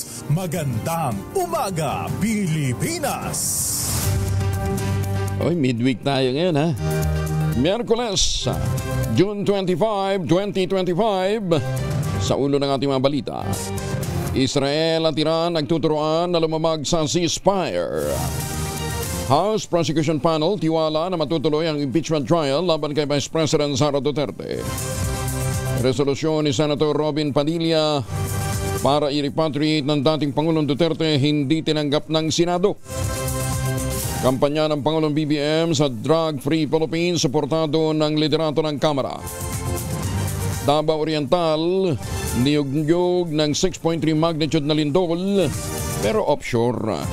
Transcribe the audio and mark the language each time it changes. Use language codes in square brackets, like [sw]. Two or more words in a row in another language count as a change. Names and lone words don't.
[tl] Magandang umaga Pilipinas! Oy, midweek tayo ngayon ha. Miyerkules, June 25, 2025. Sa ulo ng ating mga balita, Israel at Iran nagtuturoan na lumamag sa ceasefire. House Prosecution Panel tiwala na matutuloy ang impeachment trial laban kay Vice President Sara Duterte. Resolusyon ni Senator Robin Padilla para i-repatriate ng dating Pangulong Duterte hindi tinanggap ng Senado. Kampanya ng Pangulong BBM sa Drug-Free Philippines suportado ng liderato ng Kamara. Davao Oriental, niyog-niyog ng 6.3 magnitude na lindol pero offshore.